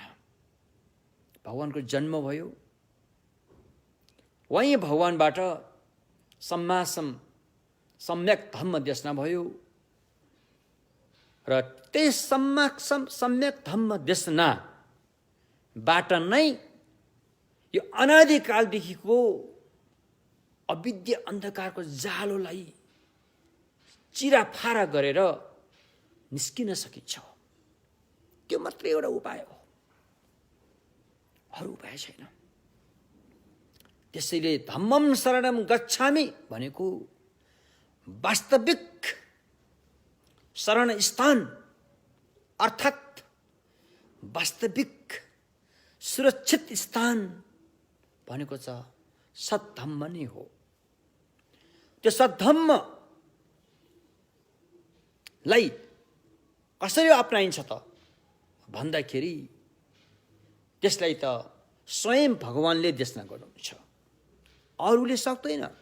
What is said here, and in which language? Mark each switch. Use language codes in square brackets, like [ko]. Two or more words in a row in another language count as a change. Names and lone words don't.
[ne] भगवानको जन्म भयो, वहीँ भगवानबाट सम्यक धम्म देशना भयो र त्यही सम्यक धम्म देशनाबाट नै यो अनादिकालदेखिको अविद्या अन्धकारको जालोलाई चिराफारा गरेर निस्किन सकिन्छ। त्यो मात्रै एउटा उपाय हो, अरू उपाय छैन। त्यसैले [pi] धम्मं शरणं गच्छामि [ne] भनेको वास्तविक शरण स्थान अर्थात् वास्तविक सुरक्षित स्थान भनेको छ सद्धम्म नै हो। त्यो सद्धम्मलाई कसरी अपनाइन्छ त भन्दाखेरि त्यसलाई त स्वयं भगवानले देशना गर्नुहुन्छ, अरूले सक्दैन।